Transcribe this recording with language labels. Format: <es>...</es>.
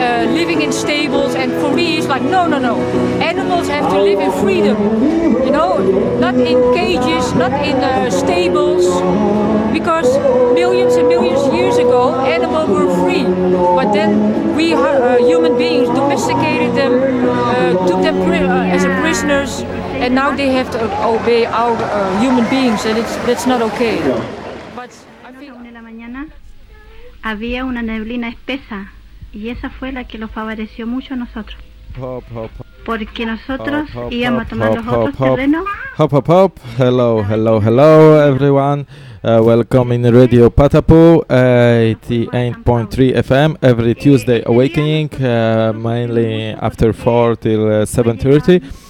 <en>living in stables, and for me it's like no, animals have to live in freedom, you know, not in cages, not in stables, because millions and millions of years ago animals were free, but then we human beings domesticated them, took them as a prisoners, and now they have to obey our human beings, and that's not okay. But I think</en> <es>una la mañana había una neblina espesa, y esa fue la que lo favoreció mucho a nosotros.</es> <en>Hello everyone, welcome in Radio Patapu, 88.3 FM, every Tuesday awakening, mainly after 4 till 7:30.</en>